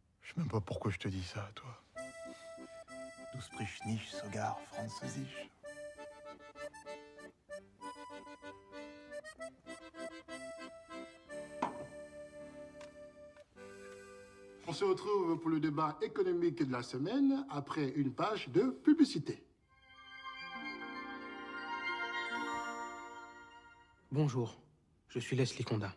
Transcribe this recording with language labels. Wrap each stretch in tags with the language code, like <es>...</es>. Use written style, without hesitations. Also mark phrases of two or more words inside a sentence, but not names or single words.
<fr>Je sais même pas pourquoi je te dis ça, toi.</fr> <de>Du sprichst nicht sogar Französisch.</de> <fr>On se retrouve pour le débat économique de la semaine après une page de publicité. Bonjour, je suis Leslie Condat.</fr>